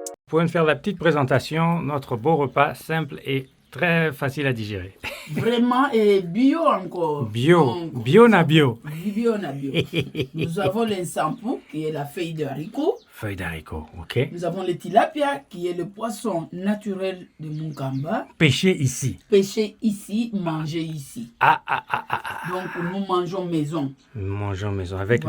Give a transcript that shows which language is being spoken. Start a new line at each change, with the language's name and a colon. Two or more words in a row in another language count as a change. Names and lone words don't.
French: Pour nous faire la petite présentation, notre beau repas simple et très facile à digérer. Vraiment, et bio encore. Bio, Donc, bio na bio. Bio na bio. Nous avons l'insampu, qui est la feuille de haricot. Feuille d'haricot, ok. Nous avons le tilapia, qui est le poisson naturel de Munkamba. Pêché ici. Pêché ici, mangé ici. Ah. Donc, nous mangeons maison. Nous mangeons maison avec